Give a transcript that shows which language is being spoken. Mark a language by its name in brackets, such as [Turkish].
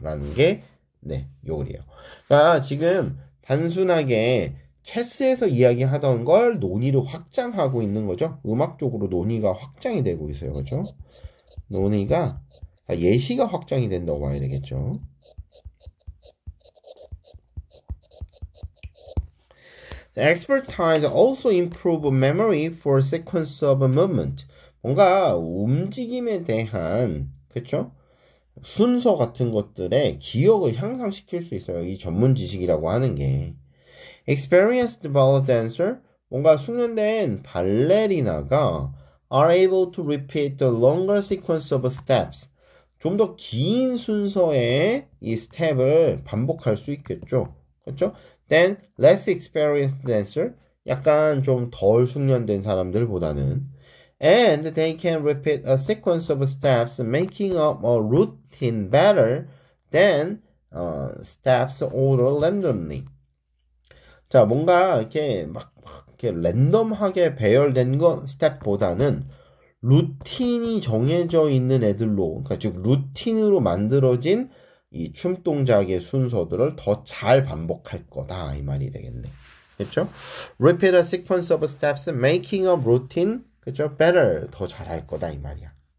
[Korean] 라는 게 요거예요. 그러니까 지금 단순하게 체스에서 이야기하던 걸 논의를 확장하고 있는 거죠. 음악적으로 논의가 확장이 되고 있어요. 그렇죠? 논의가 예시가 확장이 된다고 봐야 되겠죠. [English] Expertise also improve memory for sequence of movement. [Korean] 뭔가 움직임에 대한, 그렇죠? 순서 같은 것들의 기억을 향상시킬 수 있어요. 이 전문 지식이라고 하는 게. [English] Experienced ballet dancer, [Korean] 뭔가 숙련된 발레리나가 [English] are able to repeat the longer sequence of steps. [Korean] 좀 더 긴 순서의 이 스텝을 반복할 수 있겠죠. 그렇죠? [English] Then less experienced dancer, [Korean] 약간 좀 덜 숙련된 사람들보다는 [English] And they can repeat a sequence of steps, making up a routine better than steps ordered randomly. [Korean] 자, 뭔가 이렇게 막 이렇게 랜덤하게 배열된 건 스텝보다는 루틴이 정해져 있는 애들로, 그러니까 즉 루틴으로 만들어진 이 춤 동작의 순서들을 더 잘 반복할 거다 이 말이 되겠네. 그렇죠? [English] Repeat a sequence of steps, making a routine, [Korean] 그렇죠? Better, 더 잘할 거다 이 말이야.